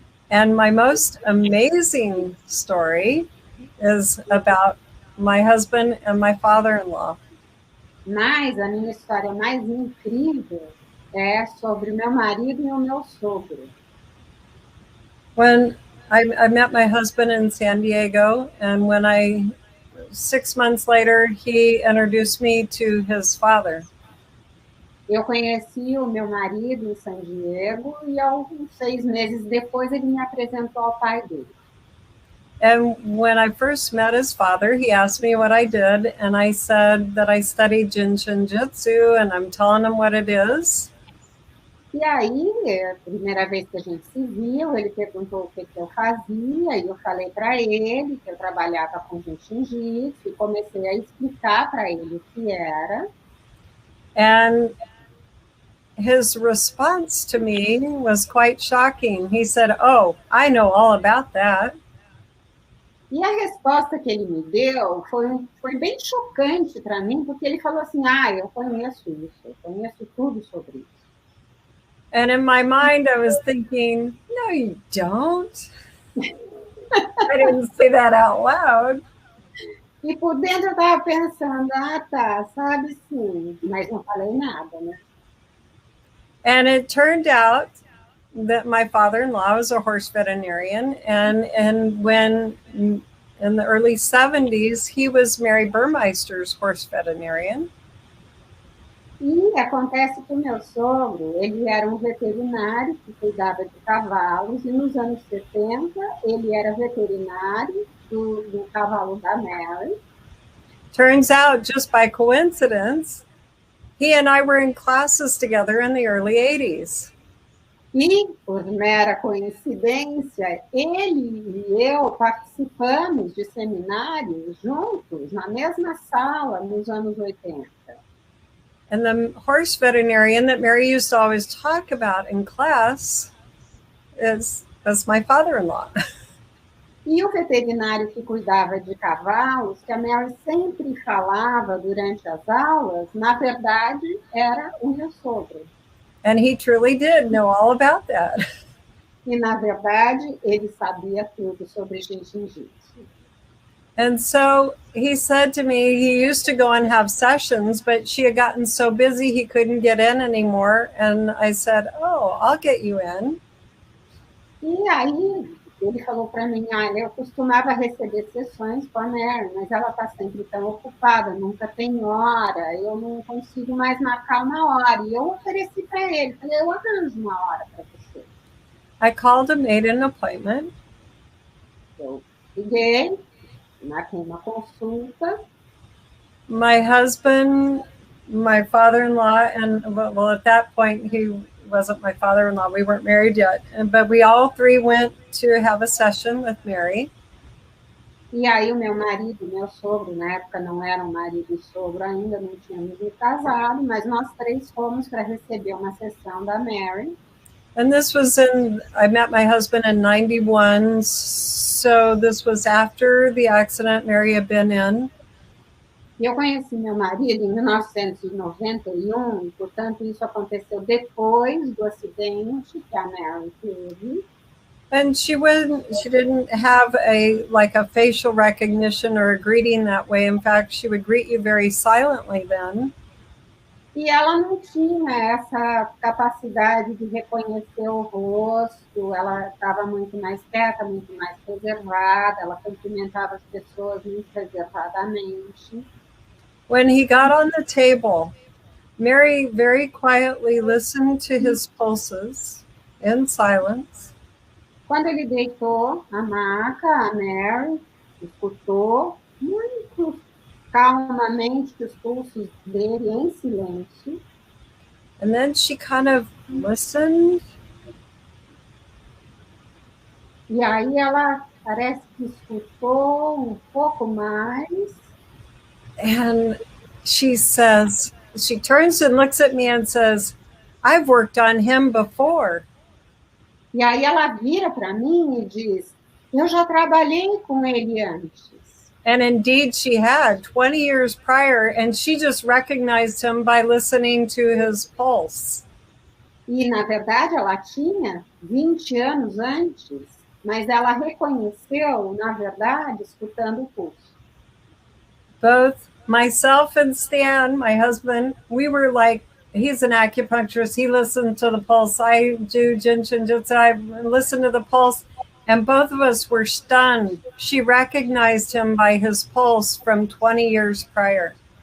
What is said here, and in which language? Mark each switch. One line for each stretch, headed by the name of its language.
English: And my most amazing story is about my husband and my father-in-law.
Portuguese: Mas a minha história mais incrível é sobre meu marido e o meu sogro.
English: When I met my husband in San Diego, and 6 months later, he introduced me to his father.
Portuguese: Eu conheci o meu marido em San Diego e alguns 6 meses depois ele me apresentou ao pai dele.
English: And when I first met his father, he asked me what I did, and I said that I studied Jinshin Jitsu, and I'm telling him what it is.
Portuguese: E aí, a primeira vez que a gente se viu, ele perguntou o que eu fazia, e eu falei para ele que eu trabalhava com Jinshin Jitsu, e comecei a explicar para ele o que era.
English: And his response to me was quite shocking. He said, "Oh, I know all about that."
Portuguese: E a resposta que ele me deu foi bem chocante para mim, porque ele falou assim, eu conheço isso, eu conheço tudo sobre isso.
English: And in my mind, I was thinking, no, you don't. I didn't say that out loud.
Portuguese: E por dentro eu estava pensando, tá, sabe sim, mas não falei nada, né?
English: And it turned out that my father-in-law was a horse veterinarian, and when in the early 70s, he was Mary Burmeister's horse veterinarian.
Portuguese: E acontece que o meu sogro, ele era um veterinário que cuidava de cavalos, e nos anos 70 ele era veterinário do cavalo da Mary.
English: Turns out, just by coincidence, he and I were in classes together in the early 80s.
Portuguese: E, por mera coincidência, ele e eu participamos de seminários juntos, na mesma sala, nos anos 80.
English: And the horse veterinarian that Mary used to always talk about in class was my father-in-law.
Portuguese: E o veterinário que cuidava de cavalos, que a Mary sempre falava durante as aulas, na verdade, era o meu sogro.
English: And he truly did know all about that.
Portuguese: E, na verdade, ele sabia tudo sobre jiu-jitsu.
English: And so he said to me, he used to go and have sessions, but she had gotten so busy he couldn't get in anymore. And I said, oh, I'll get you in.
Portuguese: E aí ele falou para mim, olha, eu costumava receber sessões com a Mary, mas ela está sempre tão ocupada, nunca tem hora, eu não consigo mais marcar uma hora. E eu ofereci para ele, falei, eu arranjo uma hora para você.
English: I called and made an appointment.
Portuguese: Eu liguei, marquei uma consulta.
English: My husband, my father-in-law, and well, at that point, he wasn't my father-in-law. We weren't married yet. But we all three went to have a session with Mary.
Portuguese: E aí o meu marido, meu sogro, na época não eram marido e sogro ainda, não tínhamos me casado, mas nós três fomos para receber uma sessão da Mary.
English: And this was I met my husband in 91, so this was after the accident Mary had been in.
Portuguese: E eu conheci meu marido em 1991, e, portanto, isso aconteceu depois do acidente que a Mary teve.
English: And she didn't have a facial recognition or a greeting that way. In fact, she would greet you very silently then.
Portuguese: E ela não tinha essa capacidade de reconhecer o rosto, ela estava muito mais quieta, muito mais reservada, ela cumprimentava as pessoas muito reservadamente.
English: When he got on the table, Mary very quietly listened to his pulses in silence.
Portuguese: Quando ele deitou na maca, a Mary escutou muito calmamente os pulsos dele em silêncio.
English: And then she kind of listened.
Portuguese: E aí ela parece que escutou um pouco mais.
English: And she says, she turns and looks at me and says, I've worked on him before.
Portuguese: E aí ela vira para mim e diz, eu já trabalhei com ele antes.
English: And indeed she had 20 years prior, and she just recognized him by listening to his pulse.
Portuguese: E, na verdade, ela tinha 20 anos antes, mas ela reconheceu, na verdade, escutando o pulso.
English: Both myself and Stan, my husband, we were like, he's an acupuncturist, he listened to the pulse. I do Jinshin-jutsu, I listen to the pulse. And both of us were stunned. She recognized him by his pulse from 20 years prior.